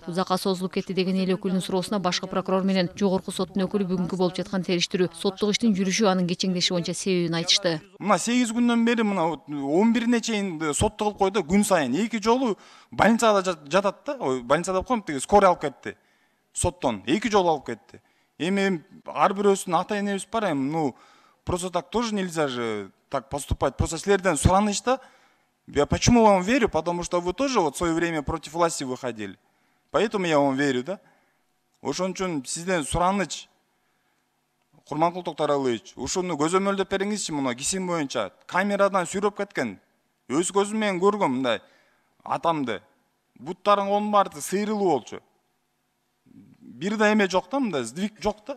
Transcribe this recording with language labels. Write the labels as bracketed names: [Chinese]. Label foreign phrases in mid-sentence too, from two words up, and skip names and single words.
[Kyrgyz] Узакка созулуп кетти деген эл өкүлүнүн суроосуна башкы прокурор менен жогорку соттун өкүлү бүгүнкү болуп жаткан териштирүү, соттук иштин жүрүшү, анын кечеңдеши боюнча себебин айтышты. Мына 8 күндөн бери мына 11-ине чейин сотто кылып койду, күн сайын 2 жолу больницада жатат да, больницада коем деги скорый алып кетти. Соттон 2 жолу алып кетти. Эми ар бирөөсүнүн ата-энебиз бар, эми [Russian] просто так тоже нельзя же так поступать. [Kyrgyz] Просто силерден сураныч да. [Russian] Я почему вам верю? Потому что вы тоже вот в свое время против власти выходили. Поэтому я вам верю, да? [Kyrgyz] Ошон үчүн сизден сураныч. Курманкул Токтаралыевич, ушуну көзөмөлдөп бериңизчи, мына кесим боюнча камерадан сүрөп кеткен. Өз көзүм менен көргөм мындай атамды. Буттарын колун баары сыйрылуу болчу. Бир да эме жок да, мындай сдвиг жок да.